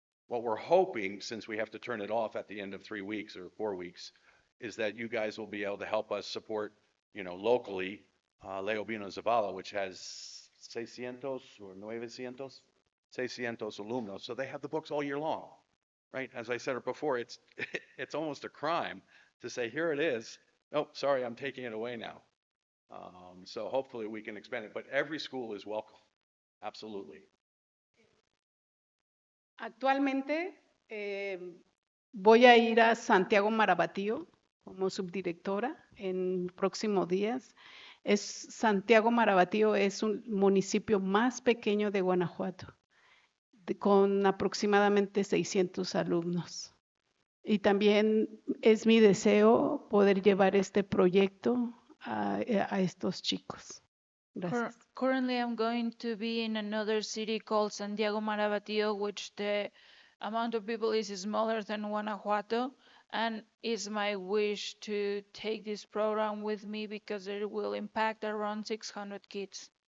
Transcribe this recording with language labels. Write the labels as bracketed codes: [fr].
[en] What we're hoping, since we have to turn it off at the end of 3 weeks or 4 weeks, is that you guys will be able to help us support, locally, Leobino Zavala, which has 600 or 900 alumnos. So they have the books all year long, right? As I said before, it's it's almost a crime to say, here it is. Oh, sorry, I'm taking it away now. So hopefully we can expand it, but every school is welcome. Absolutely. [es] Actualmente voy a ir a Santiago Marabatío como subdirectora en próximos días. Santiago Marabatío es un municipio más pequeño de Guanajuato, con aproximadamente 600 alumnos. Y también es mi deseo poder llevar este proyecto a estos chicos. Gracias. [en] Currently, I'm going to be in another city called Santiago Marabatío, which the amount of people is smaller than Guanajuato, and it's my wish to take this program with me because it will impact around 600 kids.